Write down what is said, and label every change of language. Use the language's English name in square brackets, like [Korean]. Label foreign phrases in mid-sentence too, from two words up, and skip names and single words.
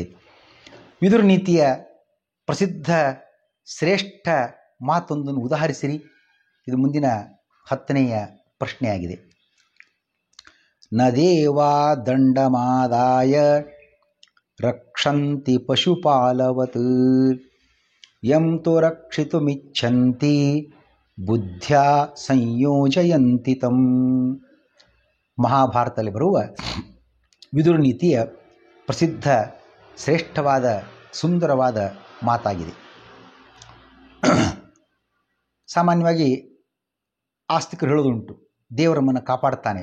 [Kannada] ವಿದುರ ನೀತಿಯ ಪ್ರಸಿದ್ಧ ಶ್ರೇಷ್ಠ ಮಾತೊಂದನ್ನು ಉದಾಹರಿಸಿರಿ. ಇದು ಮುಂದಿನ 10ನೆಯ ಪ್ರಶ್ನೆಯಾಗಿದೆ. [Sanskrit] ನ ದೇವಾ ದಂಡಮಾದಾಯ ರಕ್ಷಂತಿ ಪಶುಪಾಲವತ್ ಯಂ ತು ರಕ್ಷಿತುಮಿಚ್ಛಂತಿ ಬುದ್ಧ್ಯಾ ಸಂಯೋಜಯಂತಿ ತಂ. [Kannada] ಮಹಾಭಾರತದಲ್ಲಿ ಬರುವ ವಿದುರ ನೀತಿಯ ಪ್ರಸಿದ್ಧ ಶ್ರೇಷ್ಠವಾದ ಸುಂದರವಾದ ಮಾತಾಗಿದೆ. ಸಾಮಾನ್ಯವಾಗಿ ಆಸ್ತಿಕರು ಹೇಳೋದುಂಟು, ದೇವರಮ್ಮನ್ನು ಕಾಪಾಡ್ತಾನೆ.